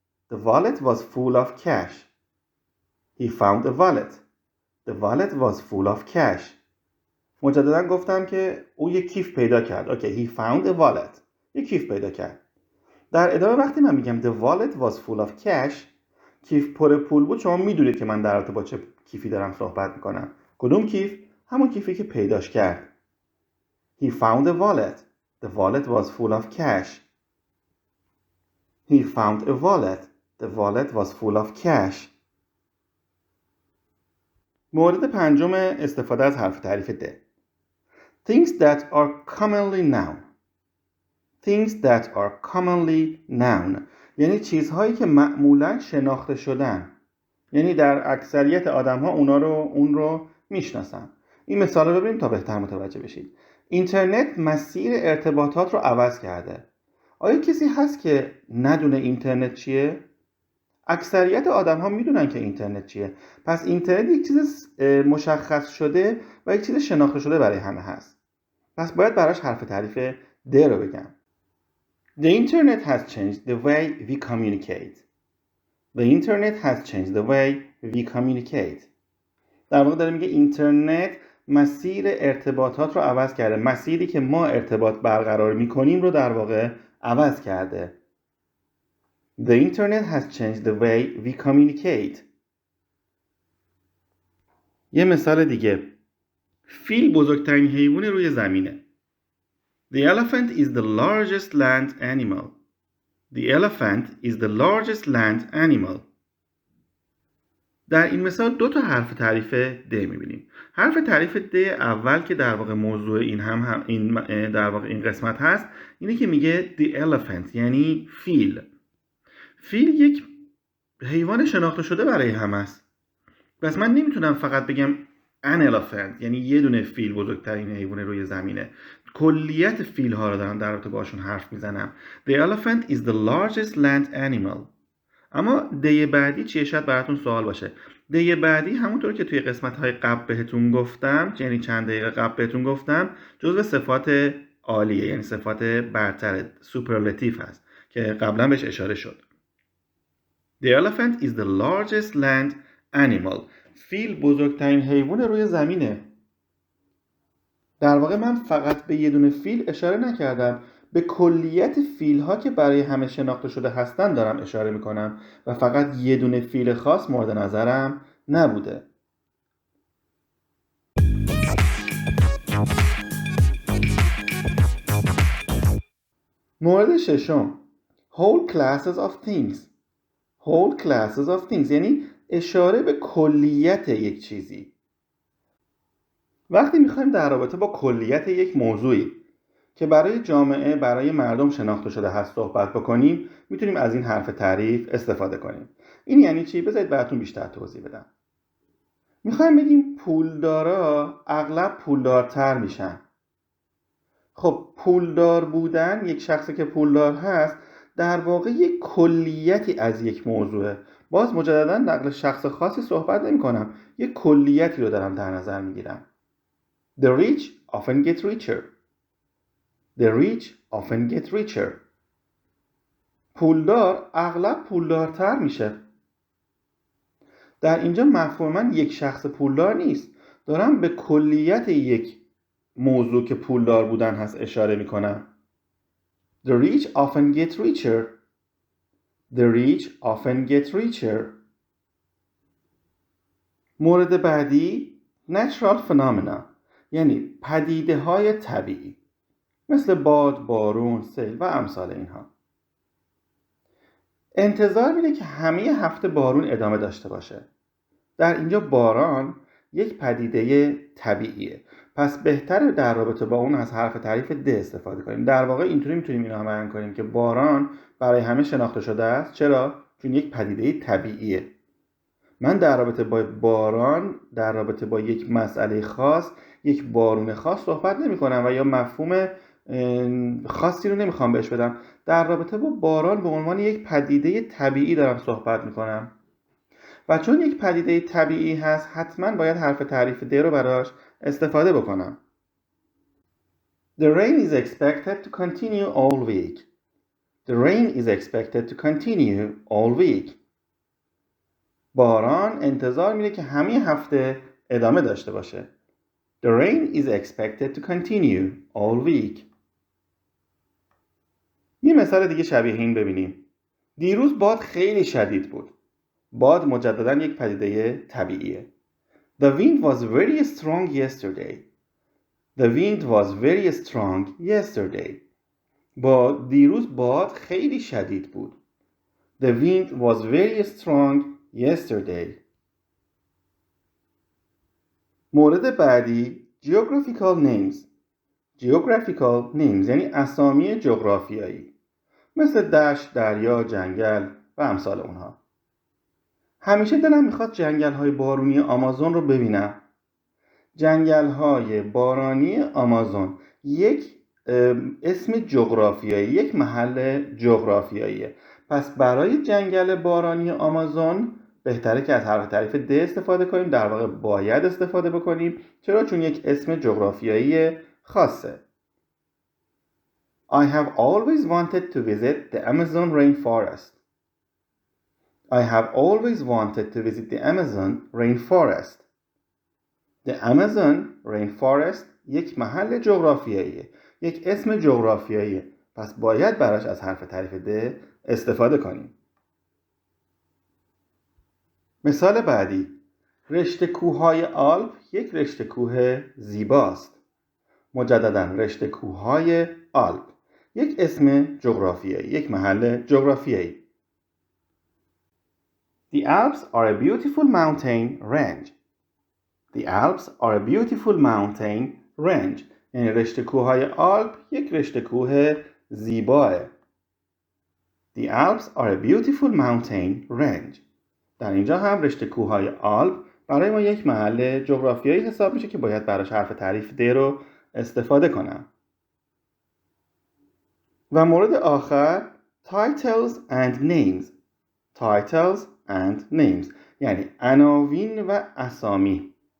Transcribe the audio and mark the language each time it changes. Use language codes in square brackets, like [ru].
[en] The wallet was full of cash. He found a wallet. The wallet was full of cash. [fa] مجددا گفتم که او یک کیف پیدا کرد. اوکی. [en] He found a wallet. [fa] یک کیف پیدا کرد. در ادامه وقتی من میگم [en] the wallet was full of cash، [fa] کیف پر پول بود، شما میدونید که من در رابطه با چه کیفی دارم صحبت میکنم. کدوم کیف؟ همون کیفی که پیداش کرد. [en] He found a wallet. The wallet was full of cash. He found a wallet. The wallet was full of cash. [fa] مورد پنجم استفاده از حرف تعریف د. [en] Things that are commonly noun. Things that are commonly noun [fa] یعنی چیزهایی که معمولا شناخته شدن، یعنی در اکثریت آدم ها اون رو میشناسن. این مثال رو ببینیم تا بهتر متوجه بشید. اینترنت مسیر ارتباطات رو عوض کرده. آیا کسی هست که ندونه اینترنت چیه؟ اکثریت آدم ها میدونن که اینترنت چیه. پس اینترنت یک چیز مشخص شده و یک چیز شناخته شده برای همه هست. پس باید براش حرف تعریف د رو بگم. [en] The internet has changed the way we communicate. The internet has changed the way we communicate. [fa] در واقع داره میگه اینترنت مسیر ارتباطات رو عوض کرده. مسیری که ما ارتباط برقرار میکنیم رو در واقع عوض کرده. [en] The internet has changed the way we communicate. [fa] یه مثال دیگه. فیل بزرگترین حیوان روی زمینه. [en] The elephant is the largest land animal. The elephant is the largest land animal. [fa] در این مثال دو تا حرف تعریف د می‌بینیم. حرف تعریف د اول که در واقع موضوع این در واقع این قسمت هست، اینه که میگه [en] the elephant [fa] یعنی فیل. فیل یک حیوان شناخته شده برای همه است. پس من نمیتونم فقط بگم [en] an elephant [fa] یعنی یه دونه فیل بزرگترین حیوان روی زمینه. کلیت فیل ها رو دارم در رابطه باشون حرف میزنم. [en] The elephant is the largest land animal. [fa] اما دی بعدی چیه؟ شاید براتون سوال باشه. دی بعدی همونطور که توی قسمت های قبل بهتون گفتم، یعنی چند دقیقه قبل بهتون گفتم، جزو صفات عالیه، یعنی صفات برتر، سوپرلاتیو هست که قبلا بهش اشاره شد. [en] The elephant is the largest land animal. [fa] فیل بزرگترین حیوان روی زمینه. در واقع من فقط به یه دونه فیل اشاره نکردم، به کلیت فیل ها که برای همه شناخته شده هستن دارم اشاره میکنم و فقط یه دونه فیل خاص مورد نظرم نبوده. مورد ششم. [en] Whole classes of things. Whole classes of things [fa] یعنی اشاره به کلیت یک چیزی. وقتی میخوایم در رابطه با کلیت یک موضوعی که برای جامعه، برای مردم شناخته شده هست صحبت بکنیم، میتونیم از این حرف تعریف استفاده کنیم. این یعنی چی؟ بذارید براتون بیشتر توضیح بدم. میخوایم بگیم پولدارا اغلب پولدارتر میشن. خب پولدار بودن، یک شخصی که پولدار هست، در واقع یک کلیتی از یک موضوعه. باز مجددا نقل شخص خاصی صحبت نمی کنم، یک کلیتی رو دارم در نظر میگیرم. [en] The rich often get richer. The rich often get richer. [fa] پولدار اغلب پولدارتر میشه. در اینجا مفهوم من یک شخص پولدار نیست، دارم به کلیت یک موضوع که پولدار بودن هست اشاره میکنم. [en] The rich often get richer. The rich often get richer. [fa] مورد بعدی [en] natural phenomena [fa] یعنی پدیده های طبیعی. مثل باد، بارون، سیل و امثال اینها. انتظار میره که همه هفته بارون ادامه داشته باشه. در اینجا باران یک پدیده طبیعیه، پس بهتره در رابطه با اون از حرف تعریف د استفاده کنیم. در واقع اینطوری میتونیم اینو هم بیان کنیم که باران برای همه شناخته شده است. چرا؟ چون یک پدیده طبیعیه. من در رابطه با باران، در رابطه با یک مسئله خاص، یک بارون خاص صحبت نمی کنم و یا مفهوم خاصی رو نمیخوام بهش بدم. در رابطه با باران به عنوان یک پدیده طبیعی دارم صحبت میکنم و چون یک پدیده طبیعی هست حتما باید حرف تعریف د رو براش استفاده بکنم. [en] The rain is expected to continue all week. The rain is expected to continue all week. [fa] باران انتظار میره که همه هفته ادامه داشته باشه. [en] The rain is expected to continue all week. [fa] یه مثال دیگه شبیه این ببینیم. دیروز باد خیلی شدید بود. باد مجدداً یک پدیده طبیعیه. [en] The wind was very strong yesterday. The wind was very strong yesterday. [fa] دیروز باد خیلی شدید بود. [en] The wind was very strong yesterday. [fa] مورد بعدی [en] geographical names. Geographical names [fa] یعنی اسامی جغرافیایی، مثل دشت، دریا، جنگل و امثال اونها. همیشه دلم میخواد جنگل‌های بارونی آمازون رو ببینم. جنگل‌های بارانی آمازون یک اسم جغرافیایی، یک محل جغرافیاییه. پس برای جنگل بارانی آمازون بهتره که از حرف تعریف د استفاده کنیم. در واقع باید استفاده بکنیم. چرا؟ چون یک اسم جغرافیایی خاصه. [en] I have always wanted to visit the Amazon rainforest. I have always wanted to visit the Amazon rainforest. The Amazon rainforest [fa] یک محل جغرافیاییه، یک اسم جغرافیاییه. پس باید براش از حرف تعریف د استفاده کنیم. مثال بعدی، رشته کوههای آلپ یک رشته کوه زیباست. مجدداً رشته کوههای آلپ یک اسم جغرافیایی، یک محل جغرافیایی. [en] The Alps are a beautiful mountain range. The Alps are a beautiful mountain range. [fa] یعنی رشته کوههای آلپ یک رشته کوه زیباه. [en] The Alps are a beautiful mountain range. [fa] در اینجا هم رشته کوههای آلپ برای ما یک محل جغرافیایی حساب میشه که باید براش حرف تعریف د رو استفاده کنم. و مورد آخر [en] titles and names. Titles and names [fa] یعنی عناوین و اسامی.